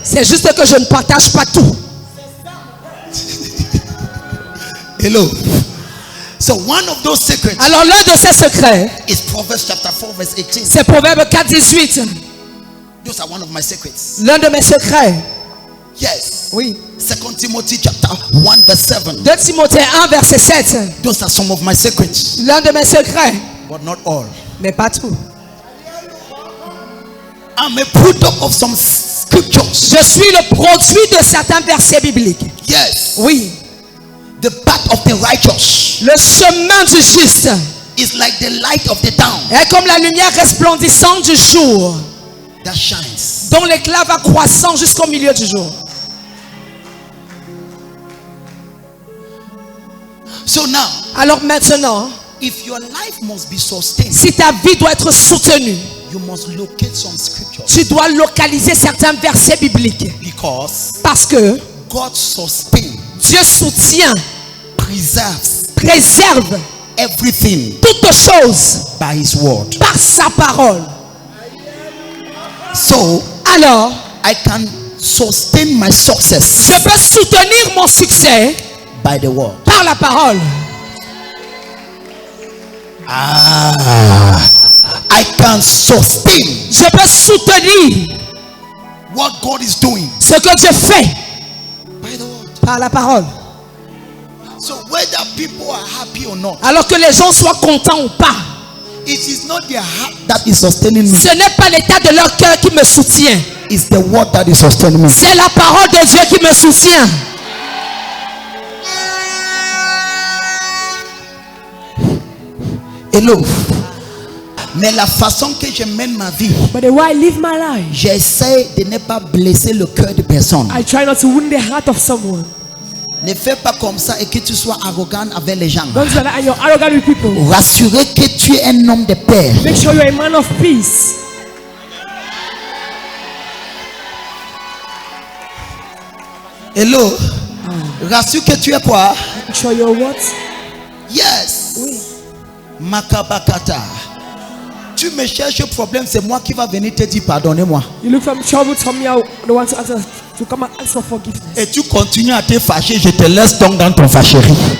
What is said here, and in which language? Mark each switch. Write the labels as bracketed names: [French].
[French] C'est juste que je ne partage pas tout. [English] Hello. So one of those secrets [French] Alors l'un de ces secrets, [English] is Proverbs chapter 4 verse 18. [French] c'est Proverbe 4, 18. [English] Those are one of my secrets. [French] L'un de mes secrets. [English] Yes. [French] Oui. [English] 2 Timothy chapter 1 verse 7. [French] 2 Timothée 1, verset 7. [English] Those are some of my secrets, [French] L'un de mes secrets, [English] but not all. [French] mais pas tout. [English] I'm a product of some scriptures. [French] Je suis le produit de certains versets bibliques. [English] Yes. [French] Oui. [English] The path of the righteous [French] Le chemin du juste [English] is like the light of the town [French] est comme la lumière resplendissante du jour, [English] that shines. [French] dont l'éclat va croissant jusqu'au milieu du jour. [English] So now, [French] Alors maintenant, [English] if your life must be sustained, [French] si ta vie doit être soutenue, [English] you must locate some scriptures, [French] tu dois localiser certains versets bibliques. [English] because [French] Parce que [English] God sustains, [French] Dieu soutient, [English] preserves [French] préserve [English] everything [French] toutes choses [English] by his word. [French] par sa parole. [English] So [French] Alors, [English] I can sustain my success [French] je peux soutenir mon succès [English] by the word. [French] par la parole. [English] I can sustain [French] Je peux soutenir [English] what God is doing [French] ce que Dieu fait [English] by the word. [French] par la parole. [English] So whether people are happy or not, [French] Alors que les gens soient contents ou pas, [English] it is not their heart that is sustaining me. [French] ce n'est pas l'état de leur cœur qui me soutient. [English] It's the word that is sustaining me. [French] C'est la parole de Dieu qui me soutient. [English] Hello. [French] Mais la façon que je mène ma vie, [English] But the way I live my life, [French] j'essaie de ne pas blesser le cœur de personne. [English] I try not to wound the heart of someone. [French] Ne fais pas comme ça et que tu sois arrogant avec les gens. [English] Don't do that and you're arrogant with people. [French] Rassurez que tu es un homme de paix. [English] Make sure you're a man of peace. [French] Hello. Rassure que tu es quoi? [English] Make sure you're what? Yes. [French] Oui. Makabakata. Tu me cherches un problème, c'est moi qui va venir te dire pardonnez-moi. [English] You look for trouble, tell me I don't want to answer, to come and ask for forgiveness. [French] Et tu continues à te fâcher, je te laisse donc dans ton fâcherie.